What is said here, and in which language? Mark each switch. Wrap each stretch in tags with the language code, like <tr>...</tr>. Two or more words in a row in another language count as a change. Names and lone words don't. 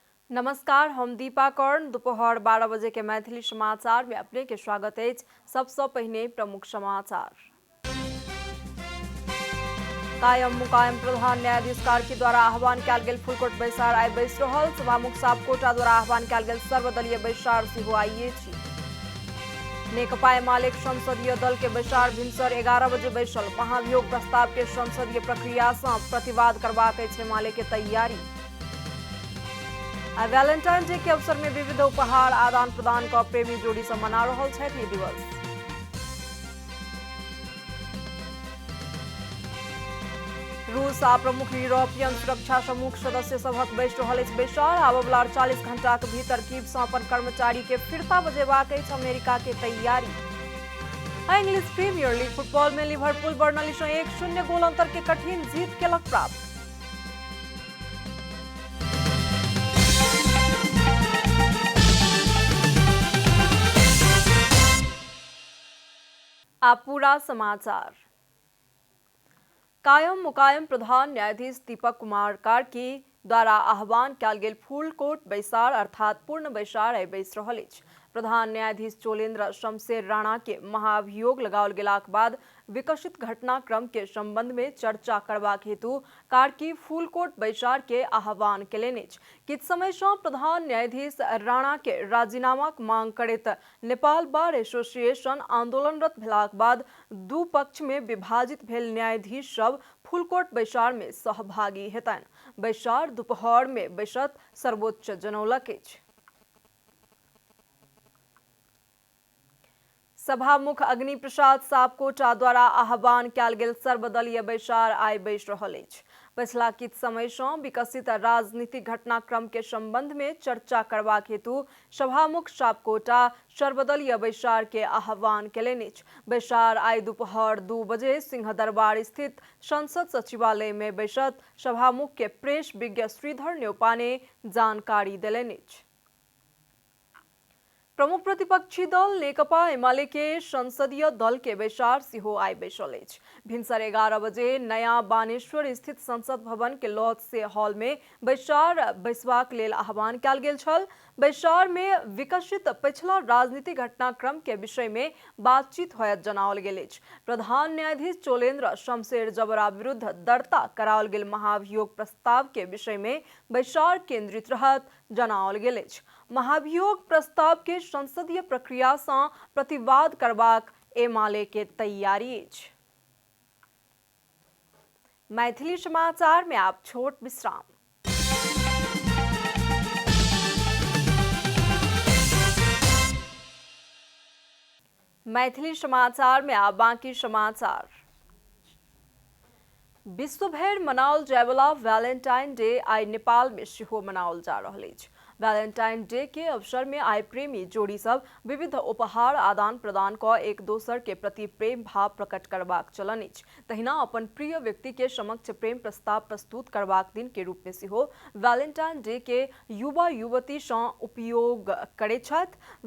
<mai>नमस्कार, हम दीपा कर्ण। दोपहर 12 बजे के मैथिली समाचार में अपने के स्वागत है। सबसे पहले प्रमुख समाचार। कायम मुकायम प्रधान न्यायाधीश कार्की द्वारा आह्वान कयल गेल फुलकोट बैसार आइ बैस रहल। सभामुख सापकोटा द्वारा आह्वान कयल गेल सर्वदलीय बैसार सेहो आइए छी। नेकपा एमालेक संसदीय दल के बैसार भिनसर 11 बजे बैसल। महाभियोग प्रस्ताव के संसदीय प्रक्रिया से प्रतिवाद करबाक अछि एमाले के तैयारी। वैलेंटाइन डे के अवसर में विविध उपहार आदान प्रदान का प्रेमी जोड़ी से मना रहल छथि ई दिवस। रूस आ प्रमुख यूरोपियन सुरक्षा समूह सदस्य सभक बैस रहल अछि बैसार। आबयवला 48 घंटा के भीतर कीव से अपन कर्मचारी के फिरता बजेबाक अछि अमेरिका के तैयारी। इंग्लिश प्रीमियर लीग फुटबॉल में लिवरपूल बर्नली से 1-0 गोल अंतर के कठिन जीत केलक प्राप्त। आप पूरा समाचार। कायम मुकायम प्रधान न्यायाधीश दीपक कुमार कार्की द्वारा आह्वान कयल गेल फुलकोट बैसार अर्थात पूर्ण बैसार आइ बैस रहल अछि। प्रधान न्यायाधीश चोलेन्द्र शमशेर राणा के महाभियोग लगाओल गेलाक बाद विकसित घटनाक्रम के संबंध में चर्चा करबाक हेतु कार्की फुलकोट बैसार के आह्वान केलनि अछि। किछु समय से प्रधान न्यायाधीश राणा के राजीनामाक मांग करैत नेपाल बार एसोसिएशन आंदोलनरत भेलाक बाद दू पक्ष में विभाजित भेल न्यायाधीश सब फुलकोट बैसार में सहभागी हेतनि। बैसार दोपहर में बैसत सर्वोच्च जनौलक अछि। सभामुख अग्नि प्रसाद सापकोटा द्वारा आह्वान कयल गेल सर्वदलीय बैसार आइ बैस रहल अछि। पछिला किछु समय से विकसित राजनीतिक घटनाक्रम के संबंध में चर्चा करबाक हेतु सभामुख सापकोटा सर्वदलीय बैसार के आह्वान केलनि अछि। बैसार आइ दोपहर 2 बजे सिंहदरबार स्थित संसद सचिवालय में बैसत सभामुख के प्रेस विज्ञ श्रीधर न्यौपा ने जानकारी देलनि अछि। प्रमुख प्रतिपक्षी दल नेकपा एमाले के संसदीय दल के बैसार सेहो आइ बैसल अछि। भिनसर 11 बजे नया बानेश्वर स्थित संसद भवन के लॉज से हॉल में बैसार बैसबाक लेल आह्वान कयल गेल छल। बैसार में विकसित पछिला राजनीतिक घटनाक्रम के विषय में बातचीत होयत जनाओल गेल अछि। प्रधान न्यायाधीश चोलेन्द्र शमशेर जबरा विरुद्ध दर्ता कराओल गेल महाभियोग प्रस्ताव के विषय में बैसार केंद्रित रहत जनाओल गेल अछि। महाभियोग प्रस्ताव के संसदीय प्रक्रिया से प्रतिवाद करबाक एमाले के तैयारी अछि। मैथिली समाचार में आप छोट विश्राम। मैथिली समाचार में आप बाकी समाचार। विश्व भर मनाओल जायवला वैलेंटाइन डे आई नेपाल में सेहो मनाओल जा रहल अछि। वैलेंटाइन डे के अवसर में आई प्रेमी जोड़ी सब विविध उपहार आदान प्रदान क एक दोसर के प्रति प्रेम भाव प्रकट करबाक चलन अछि। तहिना अपन प्रिय व्यक्ति के समक्ष प्रेम प्रस्ताव प्रस्तुत करबाक दिन के रूप में सेहो वैलेंटाइन डे के युवा युवती से उपयोग करे छथि।</mai>